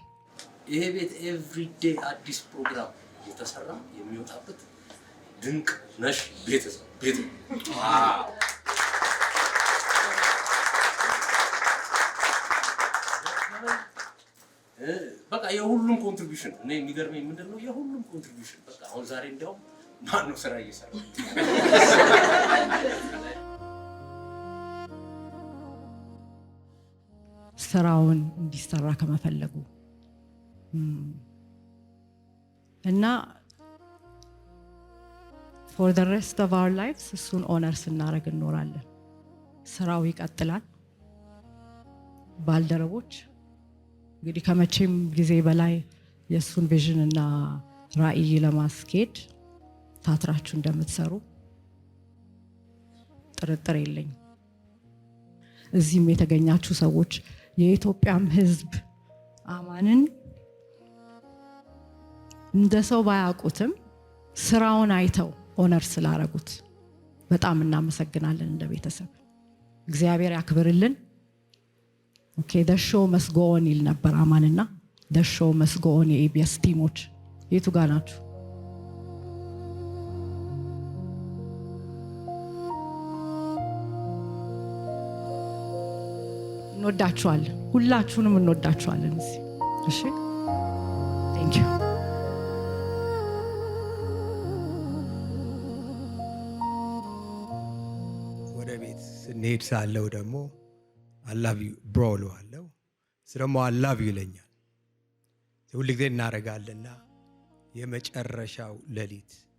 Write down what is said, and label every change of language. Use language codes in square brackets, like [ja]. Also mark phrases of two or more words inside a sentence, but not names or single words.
[am] ይሄ ቤት ኤቭሪዴ አዲስ ፕሮግራም የተሰራ የሚወጣበት ድንቅ ነሽ ቤት በቃ የሁሉም ኮንትሪቢዩሽን እኔ የሚገርመኝ ምንድነው የሁሉም ኮንትሪቢዩሽን በቃ አሁን ዛሬ እንዲያውም ማን ነው ስራ እየሰራ ስራውን እንዲሰራ ከመፈለጉ እና [en] for the rest of our lives [am] እሱን ኦነር ስናደርግ እንኖራለን። ስራው ይቀጥላል። ባልደረቦች እንግዲህ ከመቼም ጊዜ በላይ የሱን ቪዥን እና ራዕይ ለማስኬድ ታትራችሁ እንደምትሰሩ ጥርጥር የለኝም። እዚህም የተገኛችሁ ሰዎች የኢትዮጵያም ሕዝብ አማንን እንደ ሰው ባያውቁትም ስራውን አይተው ኦነር ስላረጉት በጣም እናመሰግናለን። እንደ ቤተሰብ እግዚአብሔር ያክብርልን። ኦኬ [en] the show must go on [am] ይል ነበር አማንና [en] the show must go on [am] የኢቢኤስ ቲሞች የቱ ጋር ናችሁ? እንወዳችኋለን። ሁላችሁንም እንወዳችኋለን። እሺ [en] thank you [am] ወደ ቤት ስንሄድ ሳለው ደግሞ አላቪ ብሮ እለዋለሁ። እሱ ደግሞ አላቪ ይለኛል። ሁል ጊዜ እናደርጋለና የመጨረሻው ሌሊት